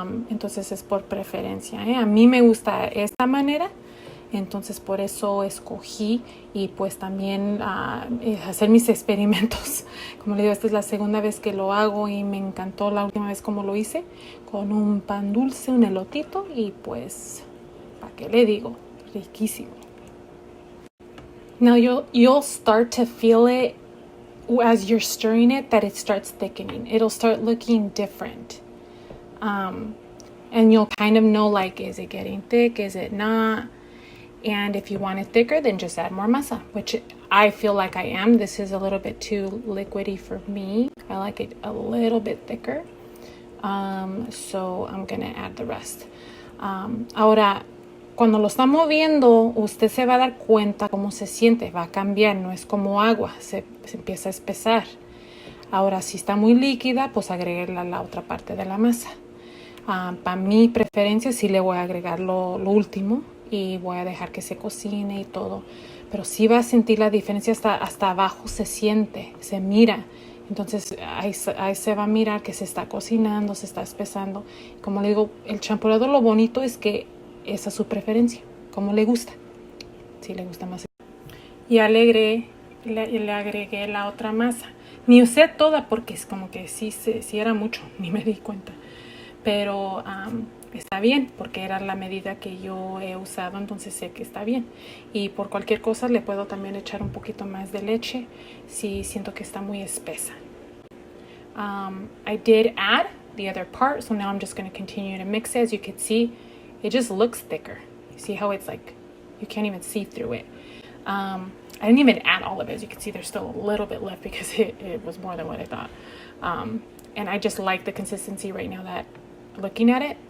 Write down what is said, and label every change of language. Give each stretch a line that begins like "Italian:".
Spanish: Entonces es por preferencia, ¿eh? A mí me gusta esta manera, entonces por eso escogí y pues también hacer mis experimentos. Como le digo, esta es la segunda vez que lo hago y me encantó la última vez como lo hice, con un pan dulce, un elotito y pues, ¿para qué le digo? Riquísimo.
English: Now you'll start to feel it as you're stirring it, that it starts thickening. It'll start looking different. And you'll kind of know, like, is it getting thick? Is it not? And if you want it thicker, then just add more masa, which I feel like I am. This is a little bit too liquidy for me. I like it a little bit thicker. So I'm going to add the rest.
Spanish: Ahora, cuando lo está moviendo, usted se va a dar cuenta cómo se siente, va a cambiar, no es como agua, se empieza a espesar. Ahora, si está muy líquida, pues agreguéla a la otra parte de la masa. Para mi preferencia, sí le voy a agregar lo último y voy a dejar que se cocine y todo. Pero sí va a sentir la diferencia, hasta abajo se siente, se mira. Entonces ahí se va a mirar que se está cocinando, se está espesando. Como le digo, el champurrado, lo bonito es que es a su preferencia, como le gusta. Si le gusta más. Ya le agregué la otra masa. Ni usé toda porque es como que sí era mucho, ni me di cuenta. Pero está bien porque era la medida que yo he usado, entonces sé que está bien. Y por cualquier cosa le puedo también echar un poquito más de leche si siento que está muy espesa.
English: I did add the other part. So now I'm just going to continue to mix it. As you can see, it just looks thicker. You see how it's like, you can't even see through it. I didn't even add all of it. As you can see, there's still a little bit left because it was more than what I thought. And I just like the consistency right now that looking at it.